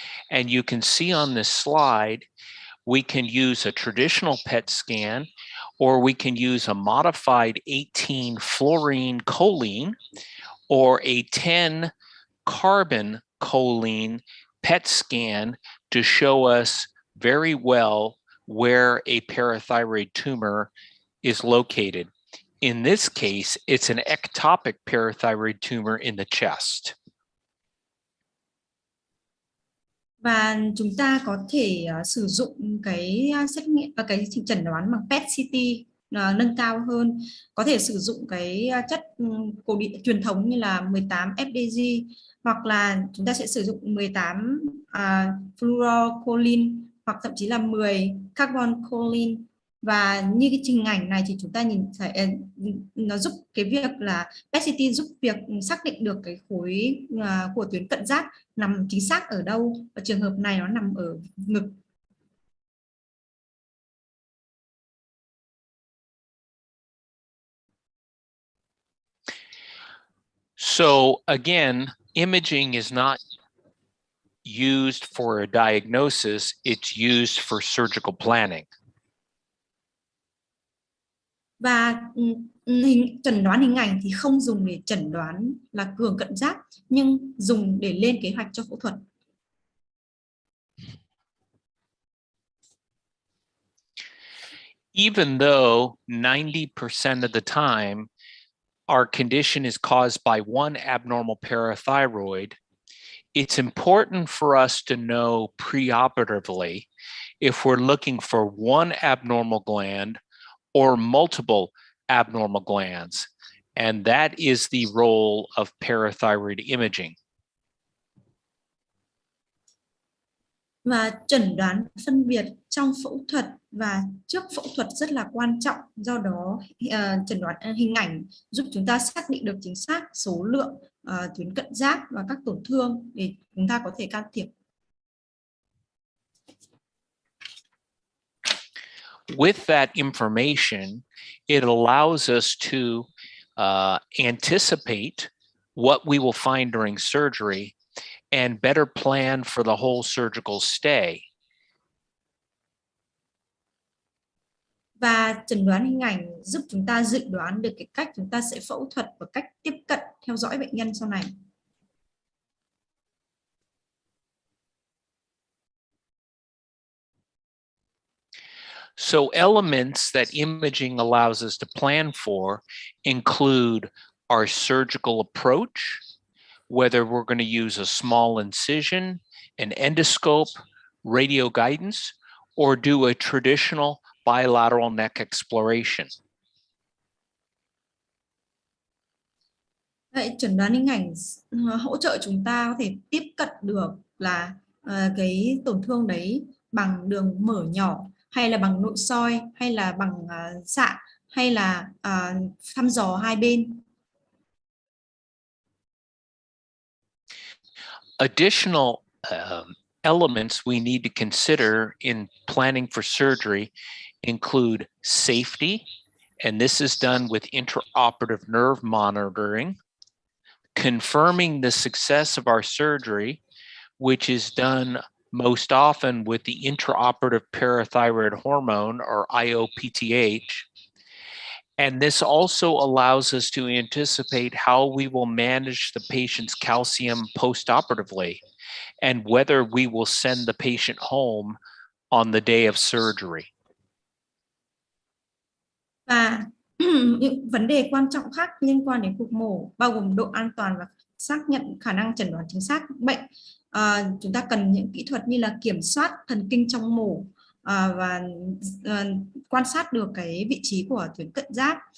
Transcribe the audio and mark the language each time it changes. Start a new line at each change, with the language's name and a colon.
English: And you can see on this slide, we can use a traditional PET scan, or we can use a modified 18 fluorine choline or a 10 carbon choline PET scan to show us very well where a parathyroid tumor is located. In this case, it's an ectopic parathyroid tumor in the chest.
Vietnamese: Và chúng ta có thể sử dụng cái xét nghiệm cái chẩn đoán bằng PET CT nâng cao hơn, có thể sử dụng cái chất cổ điển truyền thống như là 18 FDG, hoặc là chúng ta sẽ sử dụng 18 fluorocholine, hoặc thậm chí là 10 carbon choline. Và như cái hình ảnh này thì chúng ta nhìn thấy nó giúp cái việc là PET CT giúp việc xác định được cái khối của tuyến cận giáp nằm chính xác ở đâu. Ở trường hợp này nó nằm ở ngực.
English: So again, imaging is not used for a diagnosis, it's used for surgical planning.
Vietnamese: Và chẩn đoán hình ảnh thì không dùng để chẩn đoán là cường cận giáp, nhưng dùng để lên kế hoạch cho phẫu thuật.
English: Even though 90% of the time our condition is caused by one abnormal parathyroid, it's important for us to know preoperatively if we're looking for one abnormal gland or multiple abnormal glands, and that is the role of parathyroid imaging.
Vietnamese: Và chẩn đoán phân biệt trong phẫu thuật và trước phẫu thuật rất là quan trọng. Do đó chẩn đoán hình ảnh giúp chúng ta xác định được chính xác số lượng tuyến cận giáp và các tổn thương để chúng ta có thể can thiệp.
English: With that information, it allows us to anticipate what we will find during surgery and better plan for the whole surgical stay.
Vietnamese: Và chẩn đoán hình ảnh giúp chúng ta dự đoán được cái cách chúng ta sẽ phẫu thuật và cách tiếp cận theo dõi bệnh nhân sau này.
English: So elements that imaging allows us to plan for include our surgical approach, whether we're going to use a small incision, an endoscope, radio guidance, or do a traditional bilateral neck exploration.
Vietnamese: Vậy chẩn đoán hình ảnh hỗ trợ chúng ta có thể tiếp cận được là cái tổn thương đấy bằng đường mở nhỏ, hay là bằng nội soi, hay là bằng xạ, hay là thăm dò hai bên.
English: Additional elements we need to consider in planning for surgery include safety, and this is done with intraoperative nerve monitoring, confirming the success of our surgery, which is done most often with the intraoperative parathyroid hormone, or IOPTH. And this also allows us to anticipate how we will manage the patient's calcium postoperatively and whether we will send the patient home on the day of surgery.
Vietnamese: Và những vấn đề quan trọng khác liên quan đến cuộc mổ bao gồm độ an toàn và xác nhận khả năng chẩn đoán chính xác bệnh. Chúng ta cần những kỹ thuật như là kiểm soát thần kinh trong mổ và quan sát được cái vị trí của tuyến cận giáp.